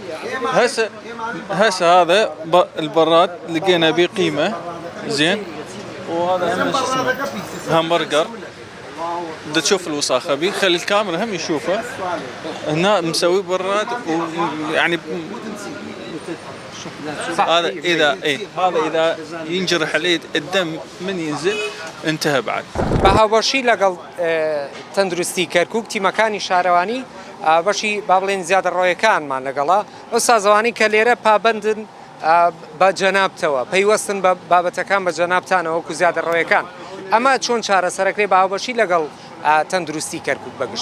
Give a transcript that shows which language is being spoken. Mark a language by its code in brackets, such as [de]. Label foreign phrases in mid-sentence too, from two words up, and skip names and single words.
[ar] هسه هذا البراد لقينا بيه قيمة زين، وهذا هم شو اسمه همبرجر دا تشوف الوساخة بيه، خلي الكاميرا هم يشوفه هنا مسوي براد ويعني هذا إذا ينجرح عليه الدم من ينزل انتهى بعد. [ckb] بەهاوبەشی لەگەڵ تەندروستی کەرکووک تیمەکانی شارەوانی بەشی با بڵێن زیادە ڕۆیەکانمان لەگەڵا ئەو سازەوانی کە لێرە پابندن بە جەنابتەوە پەیوەستن بە بابەتەکان بە جەنابتانەوە وەکو زیادە ڕۆیەکان ئەمە چۆن چارەسەرەکرێ بەهاوبەشی لەگەڵ تەندروستی کەرکووک بەگشت.